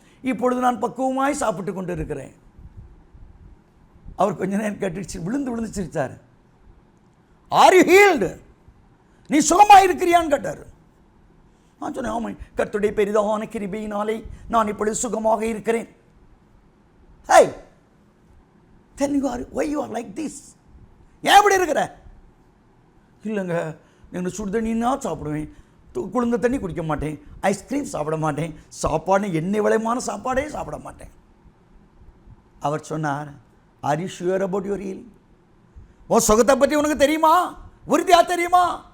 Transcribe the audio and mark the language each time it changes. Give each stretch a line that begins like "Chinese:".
Tamil: இப்பொழுது நான் பக்குவமாய் சாப்பிட்டு கொண்டு இருக்கிறேன். அவர் கொஞ்ச நேரம் கேட்டுச்சு, விழுந்து சிரிச்சார்.
English: Are you healed?
Tamil: நீ சுகமாக இருக்கிறியான்னு கேட்டார். நான் சொன்னேன், ஆமாம், கர்த்தருடைய பெரிதான கிருபையினாலே நான் இப்பொழுது சுகமாக இருக்கிறேன்.
English: Hey, then why you are like this?
Tamil: ஏன் இப்படி இருக்கிற? இல்லைங்க, நான் சுடு தண்ணின்னா சாப்பிடுவேன், குளிர்ந்த தண்ணி குடிக்க மாட்டேன், ஐஸ்கிரீம் சாப்பிட மாட்டேன், சாப்பாடு எண்ணெய் விளையமான சாப்பாடே சாப்பிட மாட்டேன். அவர் சொன்னார்,
English: Are you sure about your healing?
Tamil: உன் சுகத்தை பற்றி உனக்கு தெரியுமா? உறுதியாக தெரியுமா?